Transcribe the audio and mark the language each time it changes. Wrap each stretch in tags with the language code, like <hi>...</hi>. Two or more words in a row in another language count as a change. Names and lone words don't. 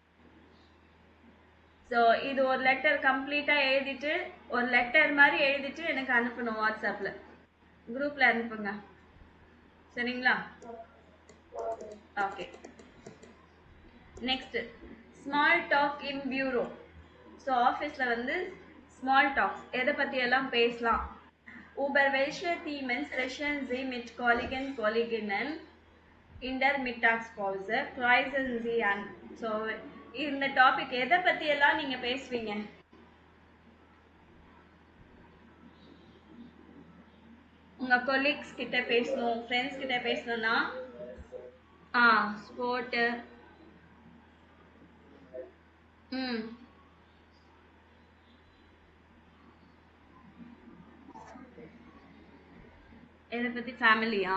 <ta>ஸோ இது ஒரு லெட்டர் கம்ப்ளீட்டாக எழுதிட்டு, ஒரு லெட்டர் மாதிரி எழுதிட்டு எனக்கு அனுப்பணும். வாட்ஸ்அப்பில் குரூப்பில் அனுப்புங்க. சரிங்களா?</ta> <en>okay, next small talk</en> <de>im Büro.</de> <ta>ஸோ ஆஃபீஸில் வந்து</ta> <en>small talks</en> <ta>எதை பற்றியெல்லாம் பேசலாம்.</ta> <de>Über welche Themen sprechen Sie mit Kollegen Kolleginnen in der Mittagspause? Kreisen Sie an.</de> <ta>ஸோ இந்த டாபிக் எதை பற்றியெல்லாம் நீங்கள் பேசுவீங்க? உங்கள் கொலீக்ஸ் கிட்ட பேசணும், ஃப்ரெண்ட்ஸ் கிட்ட பேசணும்னா ஸ்போர்ட்டு. ம் எதை பற்றி? ஃபேமிலியா?</ta>